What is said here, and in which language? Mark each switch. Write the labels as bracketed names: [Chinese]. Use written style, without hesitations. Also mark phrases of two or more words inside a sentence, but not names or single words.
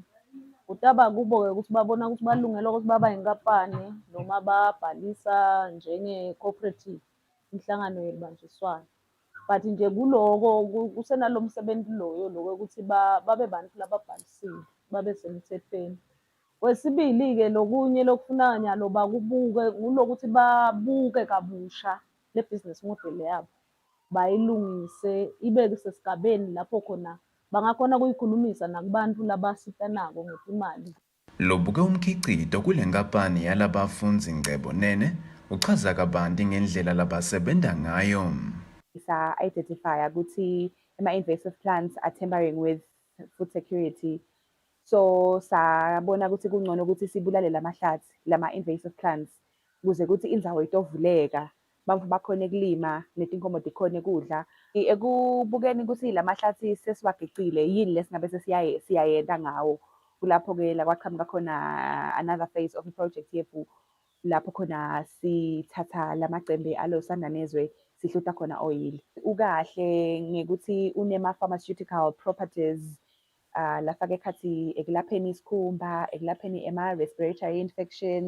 [Swati] Utaba kubo ukuthi babona ukuthi balungela ukuthi baba inkampani noma babhalisa njenge cooperative inhlangano yebanjiswana. But nje kuloko kusenalo msebenzi loyo ukuthi babe bantu lababhalisiwe babe semthethweni. Wesibili ke lokunye lokufuna nyalo bakubuke ngulokuthi babuke kabusha le [English] business model [Swati] yabo. Bayilungise ibe sesigabeni lapho khona bangakhona kuyikhulumisa nakubantu labasitanako ngetimali. Lobuke umkhicito kule nkampani yalabafundzi Ngcebo Nene uchaza kabanti ngendlela labasebenta ngayo. [English] Identify ukuthi ama-invasive plants are tampering with food security. [Swati] So sabona ukuthi kungcono ukuthi sibulale lamahlathi [English] lama-invasive plants [Swati] ukuze ukuthi indzawo itovuleka. Bantu bakhone kulima netinkomo dikhone kudla ekubukeni ukuthi lamahlathi sesiwagicile yini lesingabe siyayenda ngawo kulapho ke la kwaqhamuka khona [English] another phase of the project [Swati] yethu lapho khona sithatha lamacembe alo sandanezwe sihluta khona oil ukahle ngekuthi unema [English] pharmaceutical properties [Swati] lafaka ekhathi ekulapheni isikhumba ekulapheni ema [English] respiratory infections.